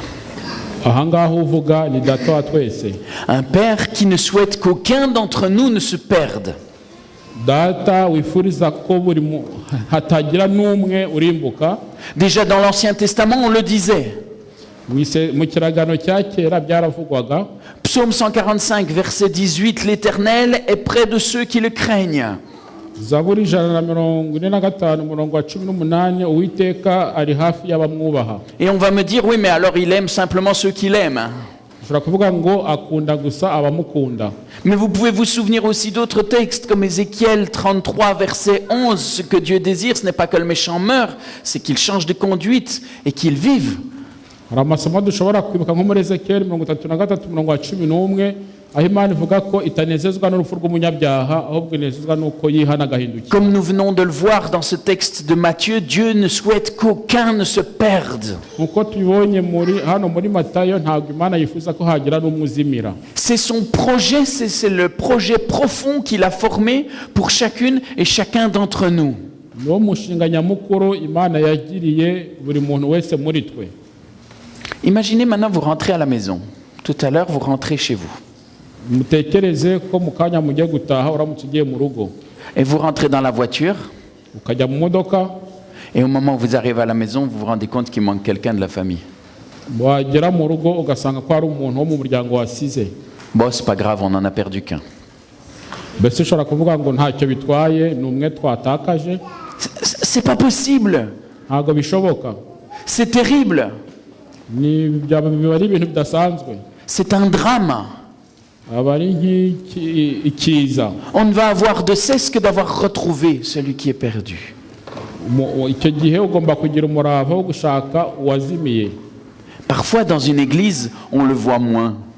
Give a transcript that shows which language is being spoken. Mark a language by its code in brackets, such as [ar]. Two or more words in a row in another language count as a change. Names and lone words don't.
[rw] Ahangaho uvuga ni data wa twese. [fr] Un Père qui ne souhaite qu'aucun d'entre nous ne se perde. [rw] Data wifuriza ko buri hatagira n'umwe urimbuka. [fr] Déjà dans l'Ancien Testament, on le disait. [rw] Mu kiragano cya kera byaravugwaga. [fr] Psaume 145, verset 18, l'Éternel est près de ceux qui le craignent. [rw] Zaburi 145 umurongo wa 18 Uwiteka ari hafi y'abamwubaha. [fr] Et on va me dire, oui, mais alors il aime simplement ceux qu'il aime. [rw] Ushobora kuvuga ngo akunda gusa abamukunda. [fr] Mais vous pouvez vous souvenir aussi d'autres textes comme Ézéchiel 33, verset 11. Ce que Dieu désire, ce n'est pas que le méchant meure, c'est qu'il change de conduite et qu'il vive. [rw] Hari amasomo dushobora kwibuka nko muri Ezekiel 33 umurongo wa 11 aho Imana ivuga ko itanezezwa n'urupfu rw'umunyabyaha ahubwo inezezwa n'uko yihana agahindukira. [fr] Comme nous venons de le voir dans ce texte de Matthieu, Dieu ne souhaite qu'aucun ne se perde. [rw] Nkuko tubonye hano muri Matayo ntabwo Imana yifuza ko hagira n'umuzimira. [fr] C'est son projet, c'est le projet profond qu'il a formé pour chacune et chacun d'entre nous. [rw] Niwo mushinga nyamukuru Imana yagiriye buri muntu wese muri twe. [fr] Imaginez maintenant vous rentrez à la maison. Tout à l'heure, vous rentrez chez vous. [rw] Mutekereze ko mu kanya mugiye gutaha uramutse ugiye mu rugo. [fr] Et vous rentrez dans la voiture. [rw] Ukajya mu modoka. [fr] Et au moment où vous arrivez à la maison, vous vous rendez compte qu'il manque quelqu'un de la famille. [rw] Wagera mu rugo ugasanga ko hari umuntu wo mu muryango wasize. [fr] Bon, c'est pas grave, on en a perdu qu'un. [rw] Mbese ushobora kuvuga ngo ntacyo bitwaye ni umwe twatakaje. [fr] C'est pas possible. [rw] Ntabwo bishoboka. [fr] C'est terrible. C'est un drame. On ne va avoir de cesse que d'avoir retrouvé celui qui est perdu. Parfois dans une église, on le voit moins.